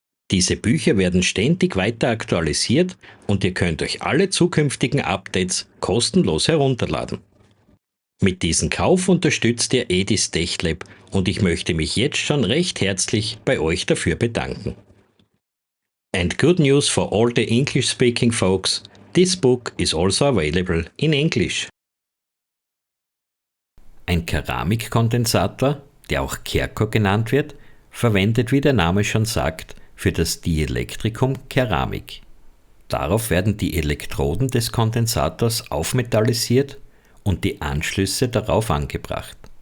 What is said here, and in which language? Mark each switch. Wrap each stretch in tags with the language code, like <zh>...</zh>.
<de>Diese Bücher werden ständig weiter aktualisiert und ihr könnt euch alle zukünftigen Updates kostenlos herunterladen. Mit diesem Kauf unterstützt ihr Edis TechLab und ich möchte mich jetzt schon recht herzlich bei euch dafür bedanken.</de> <en>And good news for all the English-speaking folks, this book is also available in English.</en> <de>Ein Keramikkondensator, der auch Kerko genannt wird, verwendet, wie der Name schon sagt, für das Dielektrikum Keramik. Darauf werden die Elektroden des Kondensators aufmetallisiert und die Anschlüsse darauf angebracht.</de>